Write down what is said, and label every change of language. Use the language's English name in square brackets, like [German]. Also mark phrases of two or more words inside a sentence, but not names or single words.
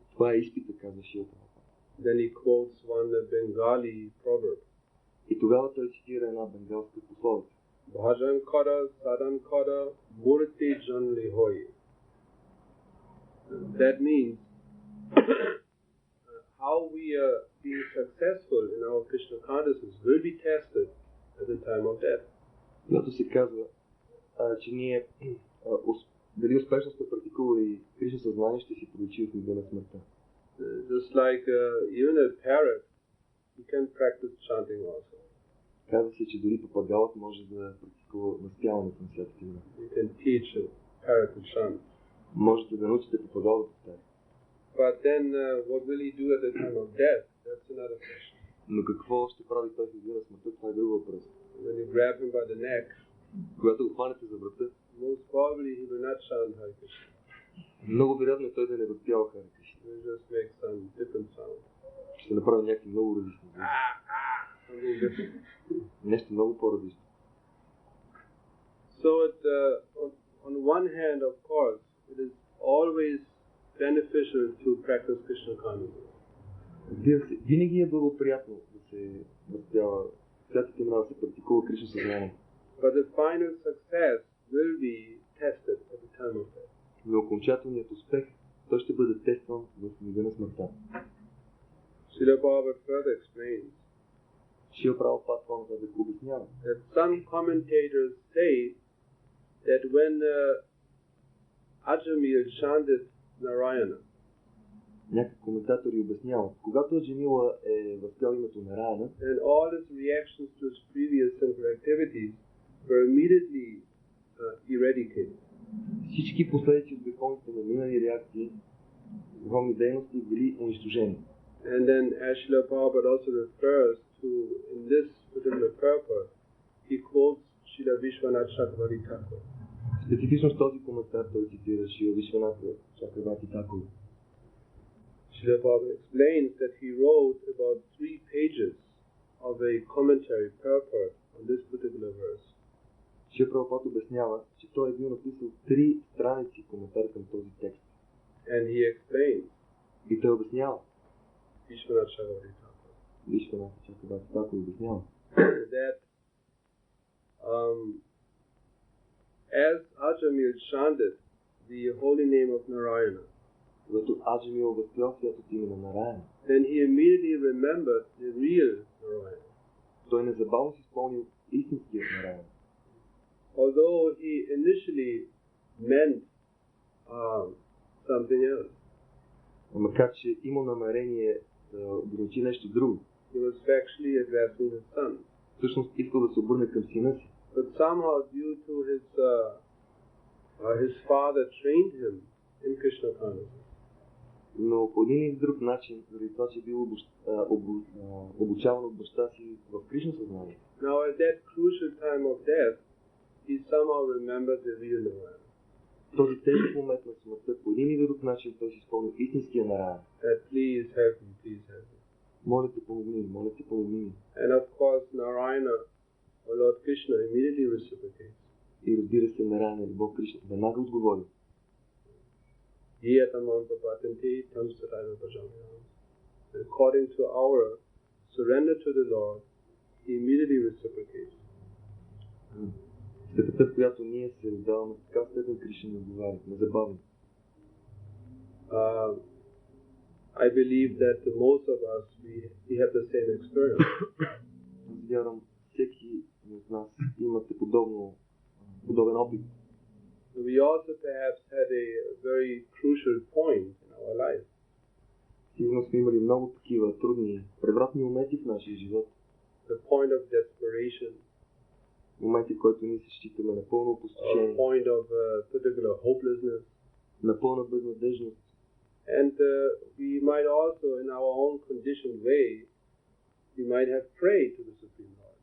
[Bulgarian] Това е изпита, казва Шрила Прабхупада. [English] Then he quotes one Bengali proverb. [Bulgarian] И тогава той цитира една бенгалска пословица. [Bangla] ভজন কর সাধন কর মূর্তি জানলে হয়. [English] That means how we are being successful in our Krishna consciousness will be tested at the time of death. [Bulgarian] Когато се казва, че ние дали успешно сме практикували Кришна съзнание, ще си проличи в мига на смъртта. [English] Just like even a parrot, you can practice chanting also. [Bulgarian] Казва се, че дори папагалът може да практикува възпяването на святите имена. [English] You can teach a parrot to chant. [Bulgarian] Можете да научите папагал да повтаря. [English] But then what will he do at the time of death? That's another question. [Bulgarian] Но какво ще прави той в деня на смъртта? Това е друг въпрос. [English] When you grab him by the neck, [Bulgarian] Когато го хванете за врата, [English] most probably he will not chant Hare Krishna. [Bulgarian] много вероятно е той да не възпява Харе Кришна. [English] He will just make some different sound. [Bulgarian] Ще направи някакви много различни звуци. [English] Something different. [Bulgarian] Нещо много по-различно. [English] So on one hand, of course, it is always beneficial to practice Krishna consciousness. [Bulgarian] Разбира се, винаги е благоприятно да се възпява святите имена, да се практикува Кришна съзнание. [English] But the final success will be tested at the time of death. [Bulgarian] Но окончателният успех, той ще бъде тестван в мига на смъртта. [English] Srila Prabhupada further explains [Bulgarian] Шрила Прабхупада да го обяснява. [English] that some commentators say that when Ajamil chanted Narayana, [Bulgarian] Някакви коментатори обясняват, когато Аджамила е възпял името на Раяна, [English] and all his reactions to his previous sinful activities were immediately eradicated. [Bulgarian] всички последици от греховните на минали реакции, греховни дейности били унищожени. [English] And then as Srila Prabhupada also refers to, in this particular purpose, he quotes Srila Vishwanath Chakravarti Thakur. [Bulgarian] Специфично с този коментар той цитира Шрила Вишваната Чакраварти Такур. [English] Srila Prabhupada explains that he wrote about 3 pages of a commentary purport on this particular verse. [Bulgarian] Шрила Прабхупада обяснява, че той е бил написал 3 страници коментар към този текст. [English] And he explains, [Bulgarian] И той обяснява, [English] Vishwanath Chakravarti Thakur, [Bulgarian] Вишваната Чакраварти Такур обяснява, [English] that as Ajamil chanted the holy name of Narayana, [Bulgarian] когато Аджамил възпял святото име на Нараяна, [English] then he immediately remembered the real Narayana. [Bulgarian] той незабавно си спомнил истинският Нараяна. [English] Although he initially meant something else, [Bulgarian] Макар че имал намерение да ограничи нещо друго, [English] he was actually addressing his son. [Bulgarian] всъщност искал да се обърне към сина си, [English] But somehow, due to his father trained him in Krishna consciousness, [Bulgarian] но по един или друг начин, заради това, че е бил обучаван от баща си в Кришна съзнание. [English] now at that crucial time of death, he somehow remembered the real Narayana. [Bulgarian] В този тежък момент на смъртта, по един или друг начин, той си спомни истинския Нараяна. [English] That please help me, please help me. [Bulgarian] Моля те, помогни ми, моля те, помогни ми. [English] And of course, Narayana, or Lord Krishna, immediately reciprocates. [Bulgarian] И разбира се, Нараяна или Бог Кришна веднага отговори. [English] According to our surrender to the Lord, he immediately reciprocates. [Bulgarian] Степента, в която ние се отдаваме, така степен Кришна ни отговаря, незабавно. [English] I believe that most of us, we have the same experience. [Bulgarian] Аз вярвам, всеки от нас имате подобен опит. [English] We also perhaps had a very crucial point in our life. [Bulgarian] Сигурно сме имали много такива трудни, превратни моменти в нашия живот. [English] The point of desperation. [Bulgarian] Моменти, в които ние се считаме на пълно опустошение. [English] A point of particular hopelessness. [Bulgarian] На пълна безнадежност. [English] And we might also, in our own conditioned way, we might have prayed to the Supreme Lord.